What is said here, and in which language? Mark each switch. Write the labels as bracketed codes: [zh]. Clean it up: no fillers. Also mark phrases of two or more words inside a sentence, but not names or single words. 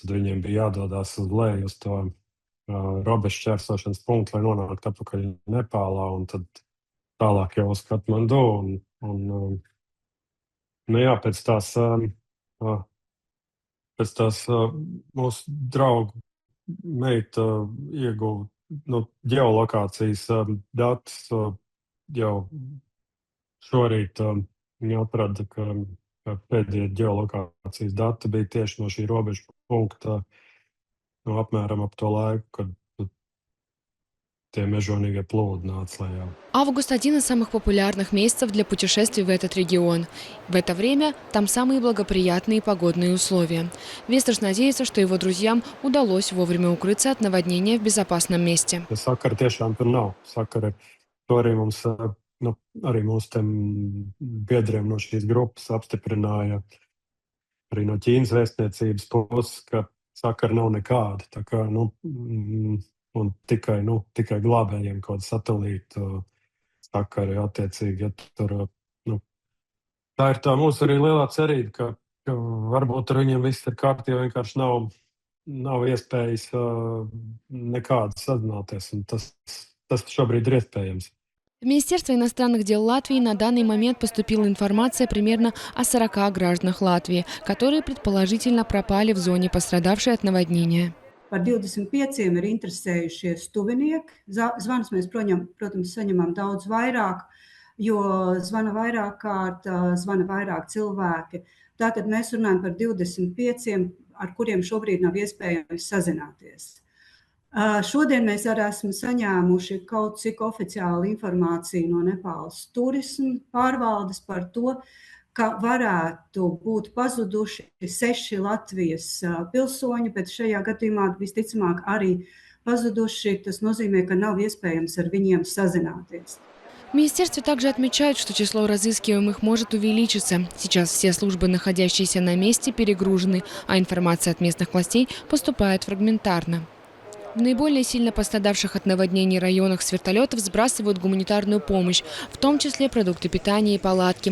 [lv] tad viņiem bija jādodas uz leju uz to, robežu šķērsošanas punktu, lai nonāktu atpakaļ Nepālā un tad tālāk jau uz Katmandu un, nu jā, pēc tās mūsu draugu meita ieguva ģeolokācijas datus jau šorīt. Viņa atrada, ka pēdējie ģeolokācijas dati bija tieši no šī robežu punkta, no apmēram ap to laiku, kad tie mežonīgie plūdi nāca lejā. [ru] Август – один из самых популярных месяцев для путешествий в этот регион. В это время там самые благоприятные погодные условия. Вестерс надеется, что его друзьям удалось вовремя укрыться от наводнения в безопасном месте. [lv] Sakara tiešām tur nav. Sakara to arī mums, arī mūsu tiem biedriem no šīs grupas apstiprināja arī no Ķīnas vēstniecības puses, ka sakara nav nekāda. Tā kā, un tikai glābējiem kaut kāda satelīta sakari attiecīgi, ja tur, tā ir tā mūsu arī lielā cerība, ka varbūt ar viņiem viss ir kārtībā, vienkārši nav iespējas nekādas sazināties, un tas šobrīd ir iespējams. [ru] В Министерство иностранных дел Латвии на данный момент поступила информация примерно о 40 гражданах Латвии, которые предположительно пропали в зоне, пострадавшей от наводнения. [lv] Par 25 ir interesējušies tuvinieki. Zvanus mēs, protams, saņemam daudz vairāk, jo zvana vairāk kārt, zvana vairāk cilvēki. Tātad mēs runājam par 25, ar kuriem šobrīd nav iespējams sazināties. Šodien mēs arī esam saņēmuši kaut cik oficiālu informāciju no Nepāles turisma pārvaldes par to, ka varētu būt pazuduši 6 Latvijas pilsoņi, bet šajā gadījumā visticamāk arī pazuduši. Tas nozīmē, ka nav iespējams ar viņiem sazināties. [ru] В министерстве также отмечают, что число разыскиваемых может увеличиться. Сейчас все службы, находящиеся на месте, перегружены, а информация от местных властей поступает фрагментарно. В наиболее сильно пострадавших от наводнений районах с вертолетов сбрасывают гуманитарную помощь, в том числе продукты питания и палатки.